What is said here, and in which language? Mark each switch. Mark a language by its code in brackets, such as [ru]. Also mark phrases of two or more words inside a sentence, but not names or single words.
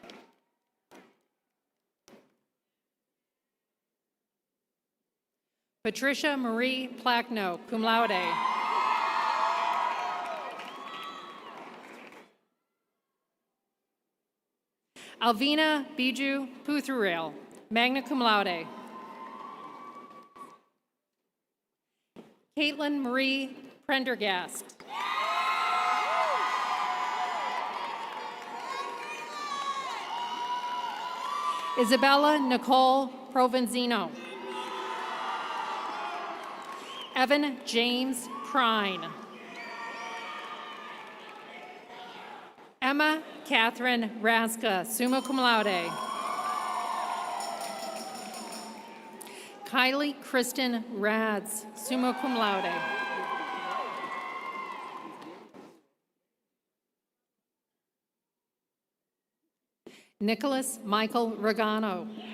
[en] Patricia Marie Plackno, [la] cum laude. [en] Alvina Biju Puthurel, [la] magna cum laude. [en] Caitlin Marie Prendergast. Isabella Nicole Provenzino. Evan James Prine. Emma Catherine Raska, [la] summa cum laude. [en] Kylie Kristen Rads, [la] summa cum laude. [en] Nicholas Michael Regano.